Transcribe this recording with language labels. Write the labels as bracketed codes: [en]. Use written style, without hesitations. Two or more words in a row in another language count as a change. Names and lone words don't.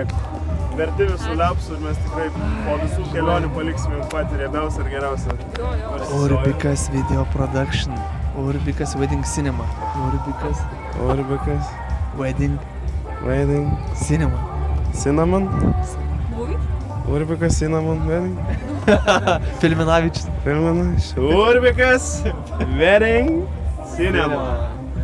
[lt] Verti visų liapsų ir mes tikrai po visų kelionių paliksime jums patį riebiausią ir geriausią. Urbikas Video Production. Urbikas Wedding Cinema. Urbikas. Wedding Wedding. Cinema. Cinnamon. Urbikas Cinnamon Wedding. Filminavičius. Urbikas Wedding Cinema.